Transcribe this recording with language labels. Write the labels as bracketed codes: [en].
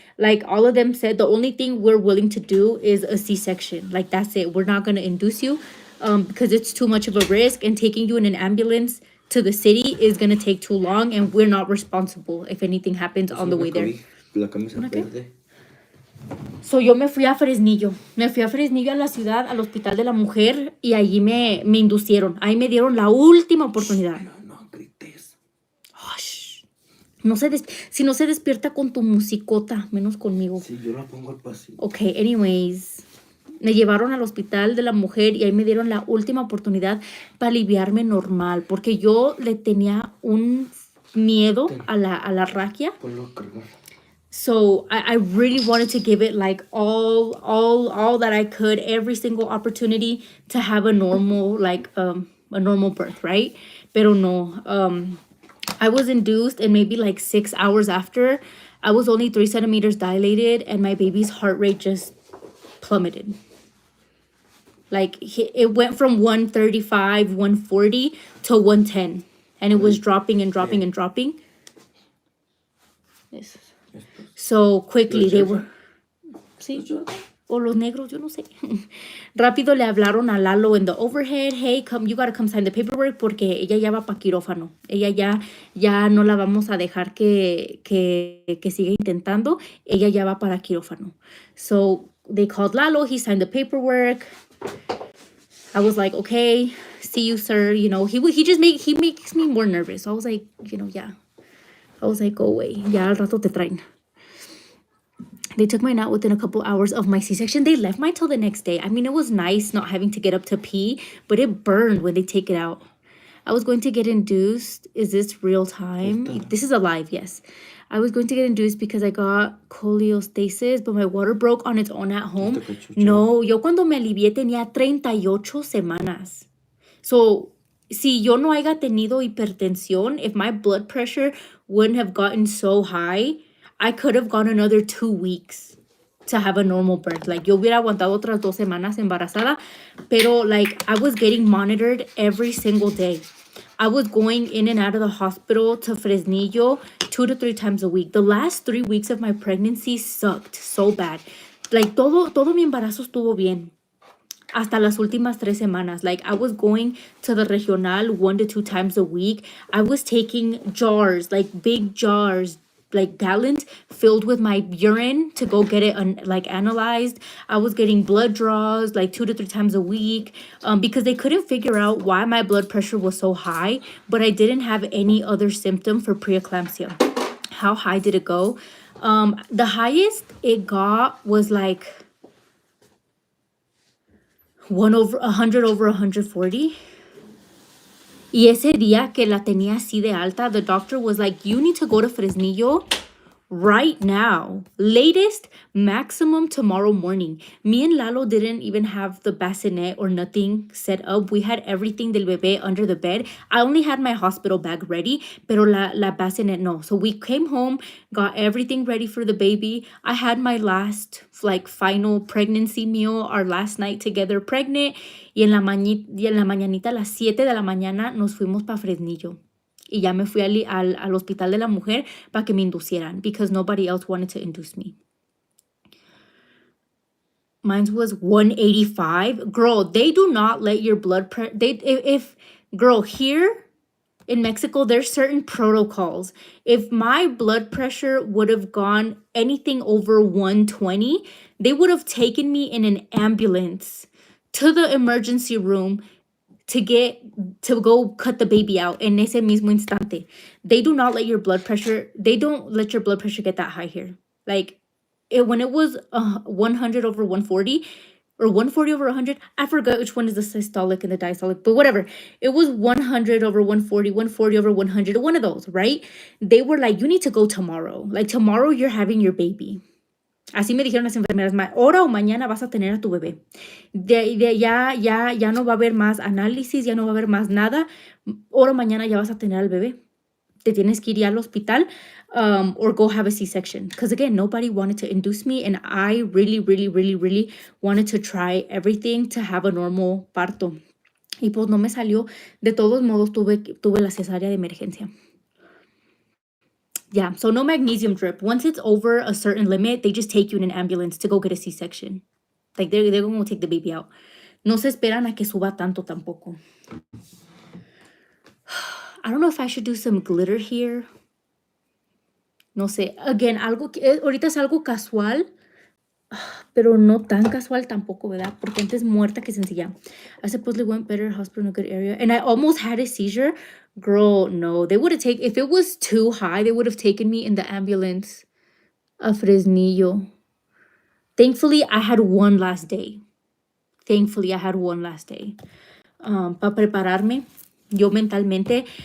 [en] Like all of them said, the only thing we're willing to do is a C-section. Like that's it. We're not going to induce you because it's too much of a risk, and taking you in an ambulance to the city is going to take too long, and we're not responsible if anything happens on the way there. [es] La camisa verde. [en] So [es] yo me fui a Fresnillo. Me fui a Fresnillo a la ciudad, al Hospital de la Mujer, y allí me inducieron. Ahí me dieron la última oportunidad. No grites. No si no se despierta con tu musicota, menos conmigo. Sí, yo la pongo al pasillo. [en] Ok, anyways. [es] Me llevaron al Hospital de la Mujer y ahí me dieron la última oportunidad para aliviarme normal. Porque yo le tenía un miedo a la raquia. Ponlo a cargar. [en] So I really wanted to give it like all that I could, every single opportunity to have a normal birth, right? [es] Pero no, [en] I was induced, and maybe like 6 hours after, I was only 3 centimeters dilated, and my baby's heart rate just plummeted. Like it went from 135, 140 to 110, and it was dropping and dropping and dropping. Yes. So quickly they were. [es] Sí. O los negros, yo no sé. Rápido le hablaron a Lalo [en] in the overhead. Hey, you gotta come sign the paperwork [es] porque ella ya va para quirófano. Ella ya no la vamos a dejar que siga intentando. Ella ya va para quirófano. [en] So they called Lalo. He signed the paperwork. I was like, okay, see you, sir. He makes me more nervous. So I was like, yeah. I was like, go away. [es] Ya al rato te traen. [en] They took mine out within a couple hours of my C-section. They left mine till the next day. I mean, it was nice not having to get up to pee, but it burned when they take it out. I was going to get induced. Is this real time? This is alive, yes. I was going to get induced because I got cholestasis, but my water broke on its own at home. [es] No, yo cuando me alivié tenía 38 semanas. [en] So, [es] si yo no haya tenido hipertensión, [en] if my blood pressure wouldn't have gotten so high, I could have gone another 2 weeks to have a normal birth. Like, [es] yo hubiera aguantado otras 2 semanas embarazada, pero [en] like, I was getting monitored every single day. I was going in and out of the hospital to Fresnillo 2 to 3 times a week. The last 3 weeks of my pregnancy sucked so bad. Like, [es] todo mi embarazo estuvo bien. Hasta las últimas 3 semanas. [en] Like, I was going to the regional 1 to 2 times a week. I was taking jars, like big jars, like gallons filled with my urine to go get it like analyzed. I was getting blood draws like 2 to 3 times a week because they couldn't figure out why my blood pressure was so high, but I didn't have any other symptom for preeclampsia. How high did it go? The highest it got was like 100 over 140. [es] Y ese día que la tenía así de alta, [en] the doctor was like, you need to go to Fresnillo right now. Latest, maximum tomorrow morning. Me and Lalo didn't even have the bassinet or nothing set up. We had everything [es] del bebé [en] under the bed. I only had my hospital bag ready, [es] pero la bassinet no. [en] So we came home, got everything ready for the baby. I had my last, like, final pregnancy meal, our last night together pregnant. [es] Y en la mañanita, a las 7 de la mañana, nos fuimos para Fresnillo. Y ya me fui al hospital de la mujer para que me inducieran [en] because nobody else wanted to induce me. Mine was 185. Girl, they do not let your blood pressure. Girl, here in Mexico, there's certain protocols. If my blood pressure would have gone anything over 120, they would have taken me in an ambulance to the emergency room to go cut the baby out [es] en ese mismo instante. [en] They don't let your blood pressure get that high here. Like, when it was 100 over 140 or 140 over 100, I forgot which one is the systolic and the diastolic, but whatever. It was 100 over 140, 140 over 100, one of those, right? They were like, you need to go tomorrow. Like, tomorrow you're having your baby. [es] Así me dijeron las enfermeras, ahora o mañana vas a tener a tu bebé. Ya no va a haber más análisis, ya no va a haber más nada. Ahora o mañana ya vas a tener al bebé. Te tienes que ir al hospital [en] or go have a C-section. Because again, nobody wanted to induce me and I really, really, really, really wanted to try everything to have a normal parto. [es] Y pues no me salió. De todos modos, tuve la cesárea de emergencia. [en] Yeah, so no magnesium drip. Once it's over a certain limit, they just take you in an ambulance to go get a C-section. Like, they're going to take the baby out. [es] No se esperan a que suba tanto tampoco. [en] I don't know if I should do some glitter here. [es] No sé. [en] Again, [es] ahorita es algo casual, pero no tan casual tampoco, ¿verdad? Porque antes muerta que sencilla. [en] I supposedly went better hospital in a good area. And I almost had a seizure. Girl, no. They would have taken, if it was too high, they would have taken me in the ambulance a Fresnillo. Thankfully, I had one last day. [es] Para prepararme, yo mentalmente.